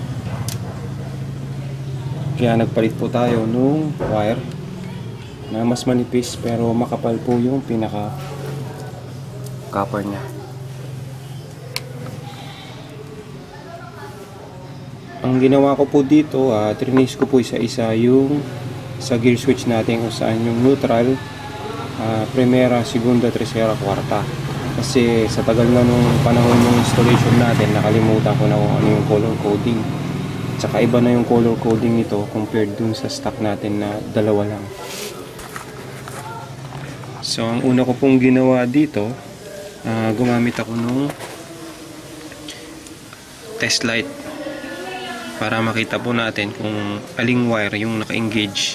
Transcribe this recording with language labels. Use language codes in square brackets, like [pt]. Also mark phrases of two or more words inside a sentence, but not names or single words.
[tl] Kaya nagpalit po tayo nung wire na mas manipis pero makapal po yung pinaka copper nya. Ang ginawa ko po dito, trinis ko po isa-isa yung sa [en] gear switch [tl] natin kung saan yung neutral, [es] primera, segunda, tercera, kwarta. [tl] Kasi sa tagal na nung panahon ng installation natin, nakalimutan ko na kung ano yung [en] color coding. [tl] Tsaka iba na yung [en] color coding [tl] nito compared dun sa stock natin na dalawa lang. So ang una ko pong ginawa dito, gumamit ako nung [en] test light [tl] para makita po natin kung aling wire yung naka-engage.